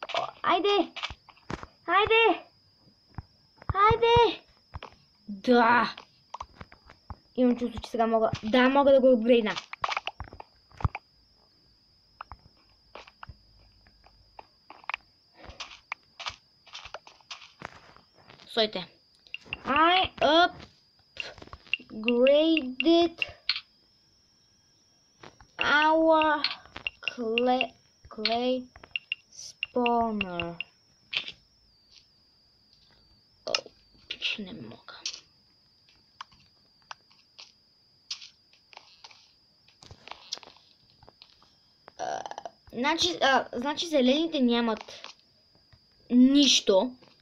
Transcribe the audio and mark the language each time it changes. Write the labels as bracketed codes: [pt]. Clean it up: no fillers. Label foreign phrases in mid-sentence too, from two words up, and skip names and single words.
[bg] Хора. Айде! Хайде! Хайде! Да! Имам чувство, че сега мога... Да, мога да го апгрейдна. Стойте. [en] I upgraded our clay spawner. [bg] Не мога. Значи зелените нямат нищо.